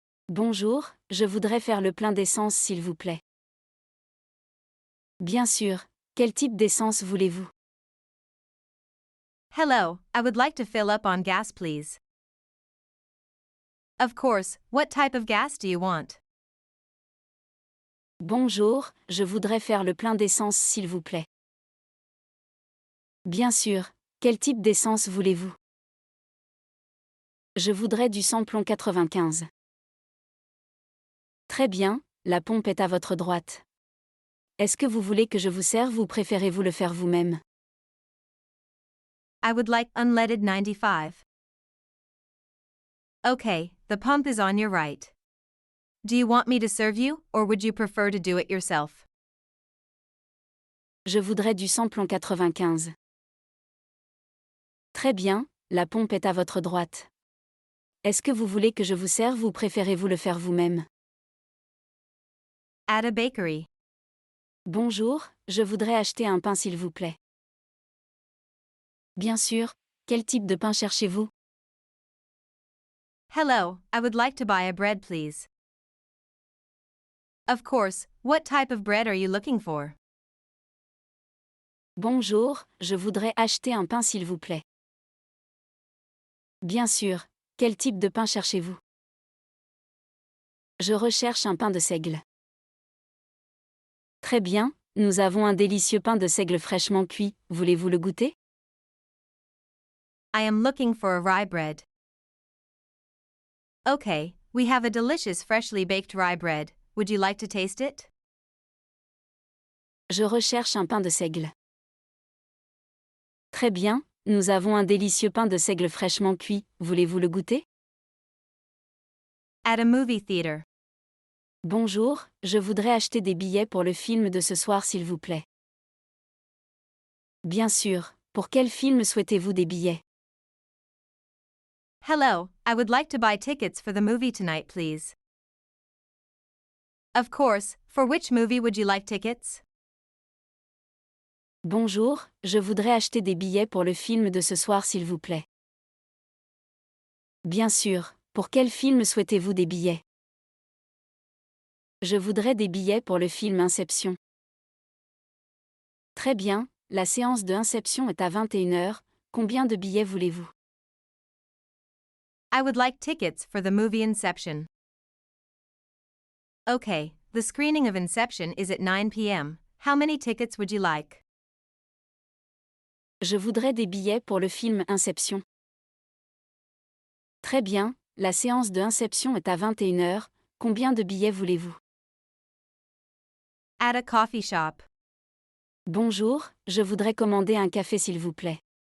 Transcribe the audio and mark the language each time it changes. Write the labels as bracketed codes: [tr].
[fr] Bonjour, je voudrais faire le plein d'essence s'il vous plaît. Bien sûr, quel type d'essence voulez-vous? [en] Hello, I would like to fill up on gas please. Of course, what type of gas do you want? [fr] Bonjour, je voudrais faire le plein d'essence s'il vous plaît. Bien sûr, quel type d'essence voulez-vous? Je voudrais du samplon 95. Très bien, la pompe est à votre droite. Est-ce que vous voulez que je vous serve ou préférez-vous le faire vous-même? [en] I would like unleaded 95. Okay, the pump is on your right. Do you want me to serve you, or would you prefer to do it yourself? [fr] Je voudrais du samplon 95. Très bien, la pompe est à votre droite. Est-ce que vous voulez que je vous serve ou préférez-vous le faire vous-même? [en] At a bakery. [fr] Bonjour, je voudrais acheter un pain s'il vous plaît. Bien sûr, quel type de pain cherchez-vous? [en] Hello, I would like to buy a bread please. Of course, what type of bread are you looking for? [fr] Bonjour, je voudrais acheter un pain s'il vous plaît. Bien sûr, quel type de pain cherchez-vous? Je recherche un pain de seigle. Très bien, nous avons un délicieux pain de seigle fraîchement cuit, voulez-vous le goûter? [en] I am looking for a rye bread. Okay, we have a delicious freshly baked rye bread. Would you like to taste it? [fr] Je recherche un pain de seigle. Très bien, nous avons un délicieux pain de seigle fraîchement cuit, voulez-vous le goûter? [en] At a movie theater. [fr] Bonjour, je voudrais acheter des billets pour le film de ce soir s'il vous plaît. Bien sûr, pour quel film souhaitez-vous des billets? [en] Hello, I would like to buy tickets for the movie tonight please. Of course, for which movie would you like tickets? [fr] Bonjour, je voudrais acheter des billets pour le film de ce soir s'il vous plaît. Bien sûr, pour quel film souhaitez-vous des billets? Je voudrais des billets pour le film Inception. Très bien, la séance de Inception est à 21h, combien de billets voulez-vous? [en] I would like tickets for the movie Inception. Okay, the screening of Inception is at 9 p.m. How many tickets would you like? [fr] Je voudrais des billets pour le film Inception. Très bien, la séance de Inception est à 21h, combien de billets voulez-vous? [en] At a coffee shop. [fr] Bonjour, je voudrais commander un café s'il vous plaît.